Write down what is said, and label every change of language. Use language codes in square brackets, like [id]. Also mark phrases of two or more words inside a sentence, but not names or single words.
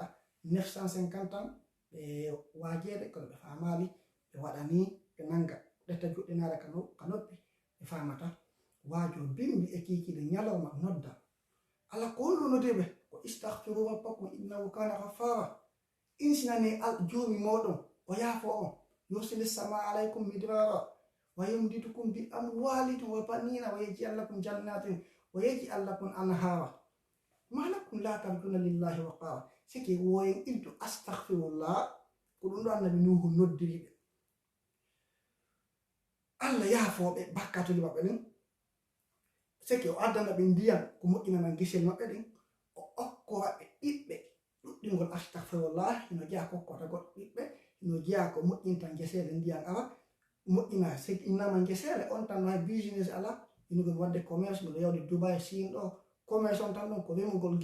[ff] 950 ans ɓe waajede kono ɓe famali ɓe waɗani ɓe nanga ɗetta juɗɗinare ka noppi ɓe famata waajo bimbi e kikiɗe ñalawma nodda ala ko hollu nodeɓe ko [ar] استغفروا ربكم إنه كان غفارا [ff] insinani joomi moɗon o yaafo on [ar] يرسل السماء عليكم مدرارا ويمددكم بأموال وبنين ويجعل لكم جنات ويجعل لكم أنهارا ما لكم لا ترجون لله وقارا [ff] siki woyen iltu astaghfirullah ko ɗum ɗo annabi nuhu noddiriɓe allah yaafoɓe bakkatuli maɓɓe ɗin siki o addana ɓe ndiyam ko moƴƴinana gisel maɓɓe ɗin o okkowaɓe ɓiɓɓe ɗuɗɗingol astaghfirullah hino jeeya kokkota goɗɗo ɓiɓɓe hino jeeya ko moƴƴinta gesele ndiyam awa moƴƴina sigi innama gesele on tan no hay business ala inogon wadde commerce miɗo yawde dubai sin ɗo commerce on tan ɗon ko remugol